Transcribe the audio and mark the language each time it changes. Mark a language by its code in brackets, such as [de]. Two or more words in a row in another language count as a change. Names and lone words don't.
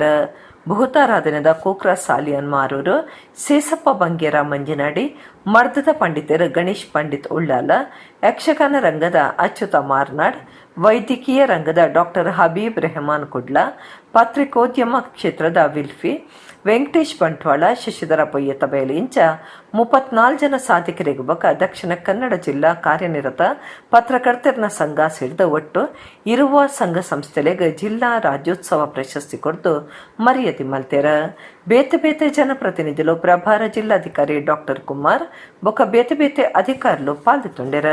[tcy] ಭೂತಾರಾಧನೆದ ಕೋಕ್ರಾ ಸಾಲಿಯನ್ ಮಾರೂರು, ಸೇಸಪ್ಪ ಬಂಗೇರ ಮಂಜನಾಡಿ, ಮರ್ದದ ಪಂಡಿತರು ಗಣೇಶ್ ಪಂಡಿತ್ ಉಳ್ಳಾಲ, ಯಕ್ಷಗಾನ ರಂಗದ ಅಚ್ಯುತ ಮಾರ್ನಾಡ್, ವೈದ್ಯಕೀಯ ರಂಗದ ಡಾಕ್ಟರ್ ಹಬೀಬ್ ರೆಹಮಾನ್ ಕುಡ್ಲಾ, ಪತ್ರಿಕೋದ್ಯಮ ಕ್ಷೇತ್ರದ ವಿಲ್ಫಿ, ವೆಂಕಟೇಶ್ ಬಂಟ್ವಾಳ, ಶಶಿಧರ ಪೊಯ್ಯತ ಬೇಲಿ ಇಂಚ 34 ಜನ ಸಾಧಕರಿಗೆ ಬಕ ದಕ್ಷಿಣ ಕನ್ನಡ ಜಿಲ್ಲಾ ಕಾರ್ಯನಿರತ ಪತ್ರಕರ್ತರ ಸಂಘ [kn] ಸೇರಿದ ಒಟ್ಟು ಇರುವ ಸಂಘ ಸಂಸ್ಥೆಗಳಿಗೆ [tcy] ಜಿಲ್ಲಾ ರಾಜ್ಯೋತ್ಸವ ಪ್ರಶಸ್ತಿ ಕೊಡ್ತು ಮರ್ಯಾದೆ ಮಲ್ತೇರ. ಬೇತೆ ಬೇತೆ ಜನಪ್ರತಿನಿಧುಲು ಪ್ರಭಾರ ಜಿಲ್ಲಾಧಿಕಾರಿ ಡಾಕ್ಟರ್ ಕುಮಾರ್ ಬೊಕ ಬೇತೆ ಬೇತೆ ಅಧಿಕಾರುಲು ಪಾಲ್ಗೊಂಡರ.